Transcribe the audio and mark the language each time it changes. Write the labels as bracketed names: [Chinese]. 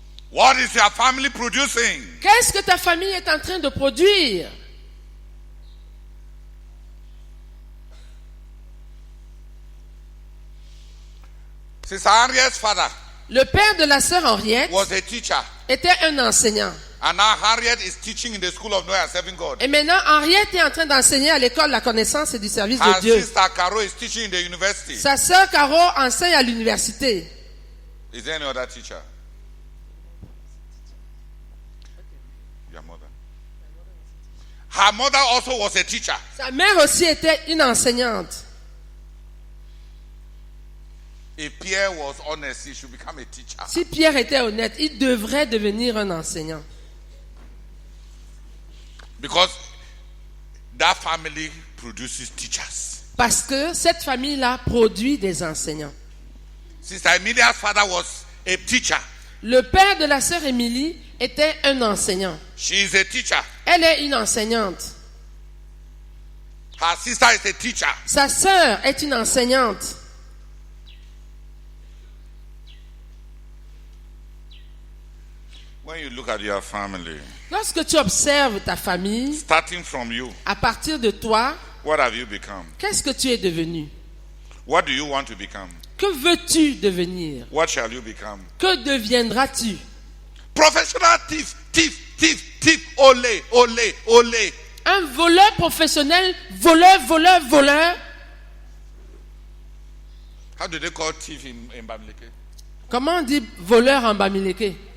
[English] What is your family producing? [French] Qu'est-ce que ta famille est en train de produire? [English] Sister Harriet's father [French] Le père de la sœur Henriette [English] was a teacher. [French] était un enseignant. [English] And now Harriet is teaching in the school of Noah and serving God. [French] Et maintenant, Henriette est en train d'enseigner à l'école la connaissance et du service de [English] Her [French] Dieu. [English] sister Caro is teaching in the university. [French] Sa sœur Caro enseigne à l'université. [English] Is there any other teacher? Your mother. Her mother also was a teacher. [French] Sa mère aussi était une enseignante. [English] If Pierre was honest, he should become a teacher. [French] Si Pierre était honnête, il devrait devenir un enseignant. [English] Because that family produces teachers. [French] Parce que cette famille-là produit des enseignants. [English] Sister Emilia's father was a teacher. [French] Le père de la sœur Émilie était un enseignant. [English] She is a teacher. [French] Elle est une enseignante. [English] Her sister is a teacher. [French] Sa sœur est une enseignante. [English] When you look at your family, [French] Lorsque tu observes ta famille, [English] starting from you, [French] à partir de toi, [English] what have you become? [French] qu'est-ce que tu es devenu? [English] What do you want to become? [French] Que veux-tu devenir? [English] What shall you become? [French] Que deviendras-tu? [English] Professional thief, thief, thief, thief, ole, ole, ole. [French] Un voleur professionnel, voleur. [English] How do they call thief in Bamileke? [French] Comment on dit voleur en Bamileke?